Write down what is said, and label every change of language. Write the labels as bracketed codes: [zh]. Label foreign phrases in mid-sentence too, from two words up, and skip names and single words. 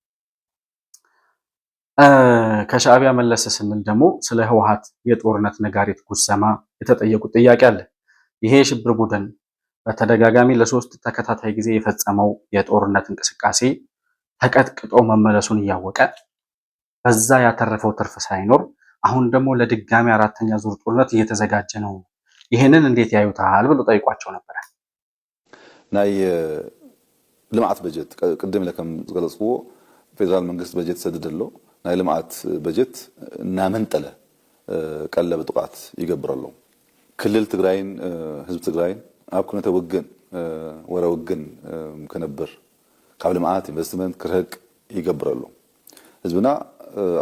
[am] ከሻዕቢያ መለስ ስንል ደግሞ ስለ ህወሓት የጦርነት ነጋሪት ጉሰማ የተጠየቁት ጥያቄ አለ። ይሄ የሽብር ቡድን በተደጋጋሚ ለ3 ተከታታይ ጊዜ የፈጸመው የጦርነት እንቅስቃሴ ተቀጥቅጦ መመለሱን እያወቀ በዛ ያተረፈው ትርፍ ሳይኖር አሁን ደግሞ ለድጋሚ 4ኛ ዙር ጦርነት እየተዘጋጀ ነው። ይሄንን እንዴት ያዩታል ብሎ ጠይቋቸው ነበር። [ti] ናይ ልምዓት በጀት ቅድም ለከም ዝገለጽዎ ፌደራል መንግስት በጀት ሰድደሎ ናይ ልምዓት በጀት እናመንጠለ ቀለብ ጥቃት ይገብረሎ ክልል ትግራይን ህዝብ ትግራይን ኣብ ኩነተ ውግን ወረ ውግን ከነብር ካብ ልምዓት ኢንቨስትመንት ክርህቅ ይገብረሎ ህዝብና ኣብ